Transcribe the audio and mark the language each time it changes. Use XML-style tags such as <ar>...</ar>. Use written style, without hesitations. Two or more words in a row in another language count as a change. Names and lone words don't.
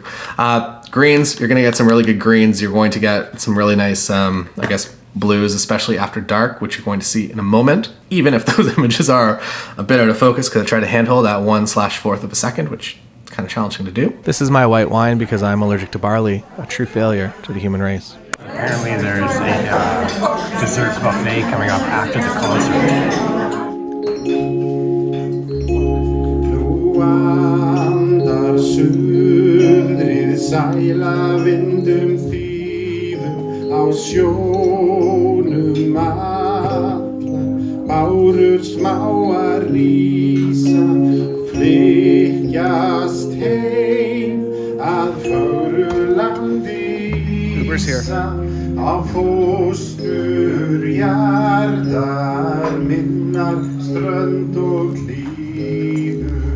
<en>Greens, you're gonna get some really good greens. You're going to get some really nice, I guess, blues, especially after dark, which you're going to see in a moment, even if those images are a bit out of focus, because I try to handhold at 1/4 of a second, which is kind of challenging to do. This is my white wine because I'm allergic to barley, a true failure to the human race. Apparently there's a dessert buffet coming up after the concert.</en> <is>Sæla vindum þýðum á sjónum alla, bárur smáar rísa, flykkjast heim að fögru landi vísa, á fóstur jarðar minnar strönd og hlíður.</is>